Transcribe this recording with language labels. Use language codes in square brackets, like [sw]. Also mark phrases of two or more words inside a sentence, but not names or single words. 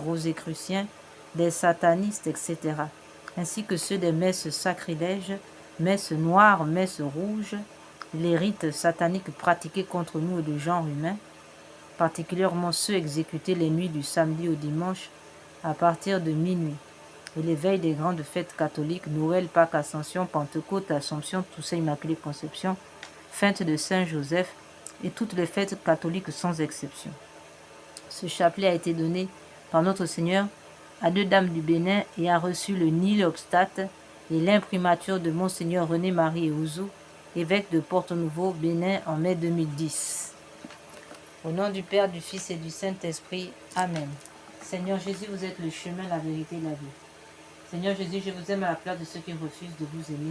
[fr] rosicruciens, des satanistes, etc., ainsi que ceux des messes sacrilèges, messes noires, messes rouges, les rites sataniques pratiqués contre nous et le genre humain, particulièrement ceux exécutés les nuits du samedi au dimanche à partir de minuit, et les veilles des grandes fêtes catholiques, Noël, Pâques, Ascension, Pentecôte, Assomption, Toussaint, Immaculée Conception, fête de Saint-Joseph et toutes les fêtes catholiques sans exception. Ce chapelet a été donné par notre Seigneur à 2 dames du Bénin et a reçu le [la] nil obstate [fr] et l'imprimature de Monseigneur René-Marie Ouzou, évêque de Porto-Nouveau, Bénin, en mai 2010. Au nom du Père, du Fils et du Saint-Esprit. Amen. Seigneur Jésus, vous êtes le chemin, la vérité et la vie. Seigneur Jésus, je vous aime à la place de ceux qui refusent de vous aimer.